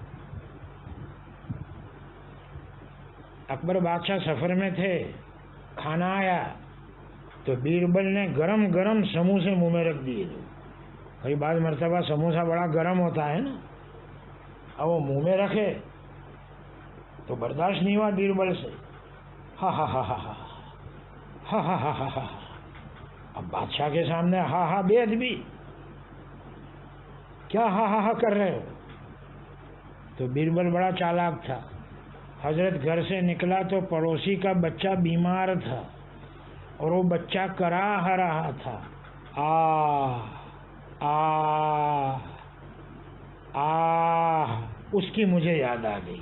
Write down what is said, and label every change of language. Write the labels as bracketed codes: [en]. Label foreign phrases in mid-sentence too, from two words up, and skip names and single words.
[ur] اکبر بادشاہ سفر میں تھے، کھانا آیا تو بیربل نے گرم گرم سموسے منہ میں رکھ دیے. کئی بعض مرتبہ سموسا بڑا گرم ہوتا ہے نا، اب وہ منہ میں رکھے تو برداشت نہیں ہوا بیربل سے. ہا ہا ہا ہا ہا ہا ہا ہا ہا ہا. اب بادشاہ کے سامنے ہا ہا بے ادبی، کیا ہا ہا ہا کر رہے ہو؟ تو بیربل بڑا چالاک تھا. حضرت گھر سے نکلا تو پڑوسی کا بچہ بیمار تھا اور وہ بچہ کراہ رہا تھا، اس کی مجھے یاد آ گئی.